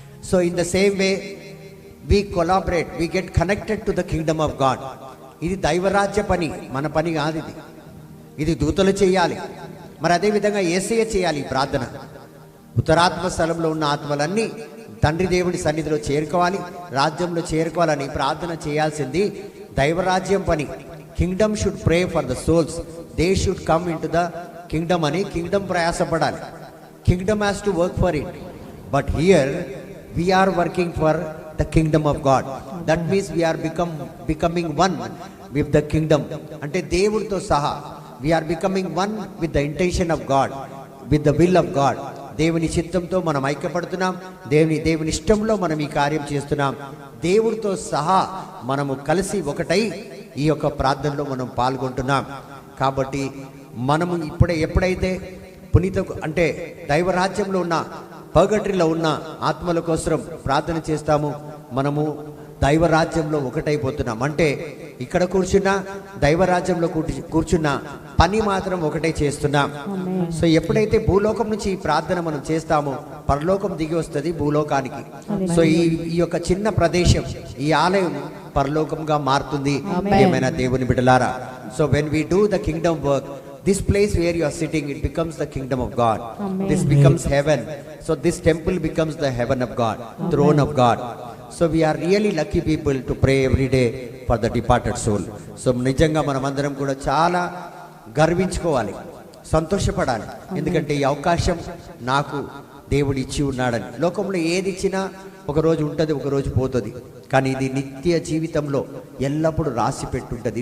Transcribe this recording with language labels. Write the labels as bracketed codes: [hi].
[en] So in the same way we collaborate, we get connected to the kingdom of God. [te] ఇది దైవరాజ్య పని, మన పని కాదు. ఇది దూతలు చేయాలి, మరి అదేవిధంగా యేసయ్య చేయాలి ఈ ప్రార్థన. ఉత్తరాత్మ స్థలంలో ఉన్న ఆత్మలన్నీ తండ్రి దేవుడి సన్నిధిలో చేరుకోవాలి, రాజ్యంలో చేరుకోవాలని ప్రార్థన చేయాల్సింది దైవరాజ్యం పని. [en] kingdom should pray for the souls, they should come into the kingdom [te] అని Kingdom ప్రయాసపడాలి. [en] Kingdom has to work for it. But here we are working for the kingdom of God. That means we are becoming one with the kingdom. [te] అంటే దేవుడితో సహా [en] we are becoming one with the intention of God, with the will of God. [te] దేవుని చిత్తంతో మనం ఐక్యపడుతున్నాం, దేవుని ఇష్టంలో మనం ఈ కార్యం చేస్తున్నాం. దేవుడితో సహా మనము కలిసి ఒకటై ఈ యొక్క ప్రార్థనలో మనం పాల్గొంటున్నాం. కాబట్టి మనము ఎప్పుడైతే పునీత అంటే దైవరాజ్యంలో ఉన్న పర్గటరీలో ఉన్న ఆత్మల కోసం ప్రార్థన చేస్తాము, మనము దైవరాజ్యంలో ఒకటైపోతున్నాం. అంటే ఇక్కడ కూర్చున్నా దైవరాజ్యంలో కూర్చున్న పని మాత్రం ఒకటే చేస్తున్నాం. సో ఎప్పుడైతే భూలోకం నుంచి ఈ ప్రార్థన మనం చేస్తామో పరలోకం దిగి వస్తుంది భూలోకానికి. సో ఈ యొక్క చిన్న ప్రదేశం, ఈ ఆలయం పరలోకంగా మారుతుంది. ఏమైనా దేవుని బిడ్డలారా, [en] So when we do the kingdom work, this place where you are sitting, it becomes the kingdom of God. Amen. This becomes heaven. So this temple becomes the heaven of God, throne of God. So we are really lucky people to pray every day for the departed soul. [te] So నిజంగా మనమందరం కూడా చాలా గర్వించుకోవాలి, సంతోషపడాలి. ఎందుకంటే ఈ అవకాశం నాకు దేవుడు ఇచ్చి ఉన్నాడని. లోకంలో ఏది ఇచ్చినా ఒకరోజు ఉంటుంది, ఒకరోజు పోతుంది. కానీ ఇది నిత్య జీవితంలో ఎల్లప్పుడూ రాసి పెట్టుంటుంది.